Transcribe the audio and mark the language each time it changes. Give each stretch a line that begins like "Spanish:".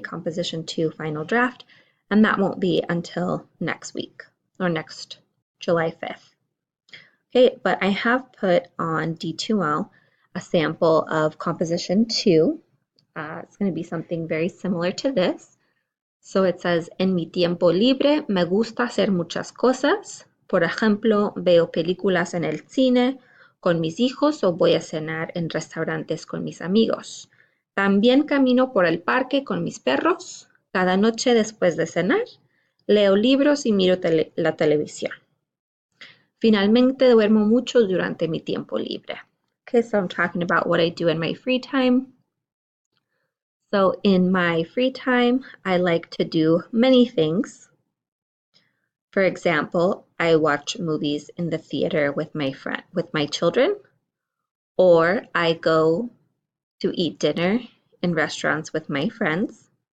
English: Composition 2 final draft, and that won't be until next week or next July 5th. Okay, but I have put on D2L a sample of composition 2. It's going to be something very similar to this. So it says,
Spanish: en mi tiempo libre me gusta hacer muchas cosas. Por ejemplo, veo películas en el cine con mis hijos o voy a cenar en restaurantes con mis amigos. También camino por el parque con mis perros. Cada noche después de cenar, leo libros y miro la televisión. Finalmente, duermo mucho durante mi tiempo libre.
English: Okay, so I'm talking about what I do in my free time. So in my free time, I like to do many things. For example, I watch movies in the theater with my children, or I go to eat dinner in restaurants with my friends.